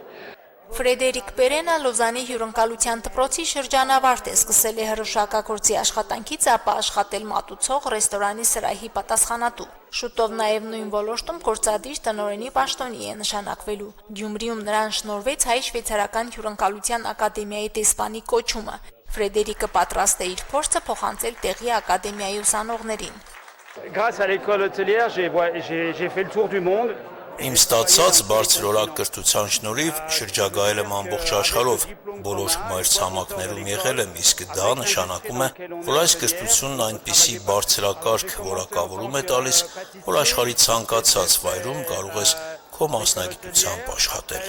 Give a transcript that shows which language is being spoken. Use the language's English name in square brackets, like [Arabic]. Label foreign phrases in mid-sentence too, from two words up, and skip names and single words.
[Armenian] Ֆրեդերիկ Պերենը Լոզանի հյուրընկալության դպրոցի շրջանավարտ է, սկսել է հրուշակագործի աշխատանքից, ապա աշխատել մատուցող ռեստորանի սրահի պատասխանատու։ Շուտով նաև նույն ոլորտում գործադիր տնօրենի պաշտոնի է նշանակվելու։ Գյումրիում նրան շնորհվեց հայ-շվեյցարական հյուրընկալության ակադեմիայի դեսպանի կոչումը։ Ֆրեդերիկը պատրաստ է իր փորձը փոխանցել տեղի ակադեմիայի ուսանողներին։ [French] Grâce à l'école hôtelière, j'ai fait le tour du monde. [Armenian] Իմ ստացած բարձրորակ կրթության շնորհիվ շրջագայել եմ ամբողջ աշխարհով, բոլոր մայրցամաքներում եղել եմ, իսկ դա նշանակում է, որ այս կրթությունն այնպիսի բարձրակարգ որակավորում է տալիս, որ աշխարհի ցանկացած վայրում կարող ես քո մասնագիտությամբ աշխատել։